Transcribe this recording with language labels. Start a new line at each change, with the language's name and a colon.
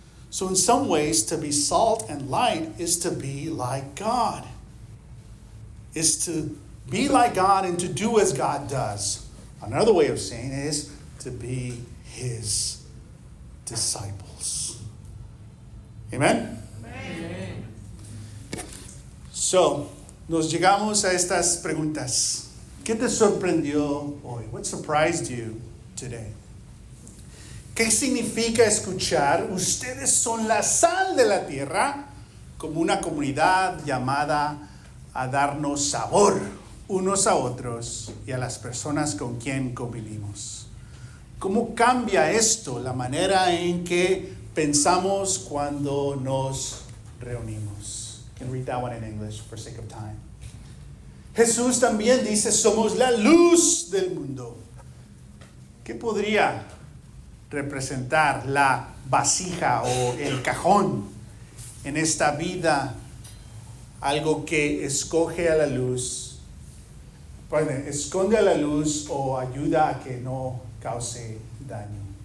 English: So in some ways, to be salt and light is to be like God. Is to be like God and to do as God does. Another way of saying it is to be His disciples. Amen? Amen. So,
Spanish: nos llegamos a estas preguntas. ¿Qué te sorprendió hoy?
English: What surprised you today?
Spanish: ¿Qué significa escuchar? Ustedes son la sal de la tierra, como una comunidad llamada a darnos sabor unos a otros y a las personas con quien convivimos. ¿Cómo cambia esto la manera en que pensamos cuando nos reunimos?
English: You can read that one in English for sake of time.
Spanish: Jesús también dice, somos la luz del mundo. ¿Qué podría representar la vasija o el cajón en esta vida? Algo que escoge a la luz, esconde a la luz o ayuda a que no cause daño.